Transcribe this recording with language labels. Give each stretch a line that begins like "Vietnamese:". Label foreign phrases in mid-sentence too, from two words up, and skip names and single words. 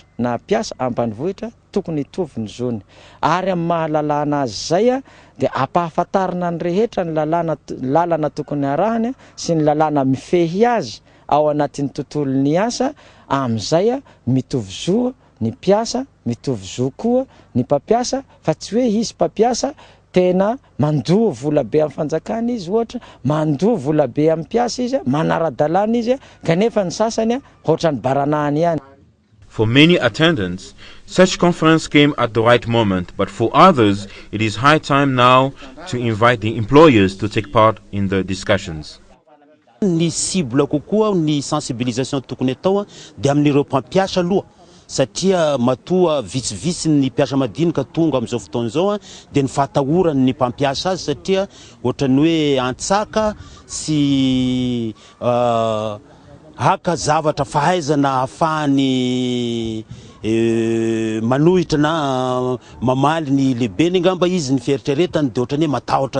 Malagasy: na piasa ambanivohitra tokony hitovy ny zony ary amin'ny mahalalana azy zay dia ampahafantarina ny rehetra ny lalana tokony arahany sy ny lalana mifehy azy ao anatin'ny tontolon'ny asa amin'izay mitovy zo ny piasa mitovy zo koa ny mpampiasa fa tsy hoe izy mpampiasa tena mandoa vola be amin'ny fanjakana izy ohatra mandoa vola be amin'ny piasa izy manara-dalàna izy kanefa ny sasany ohatran'ny baranahany ihany.
English: For many attendants, such conference came at the right moment, but for others, it is high time now to invite the employers to take part in the discussions.
Malagasy: Ny cible kokoa ny sensibilisation tokony atao dia amin'ireo mpampiasa aloha satria matoa vitsivitsy ny mpiasa madinika tonga amin'izao fotoana izao dia ny fahatahorany ny mpampiasa azy satria ohatrany hoe antsaka sy haka zavatra fahaizana ahafahany manohitra na mamaly ny lehibe ngamba izy ny fieritreretany dia ohatrany hoe matahotra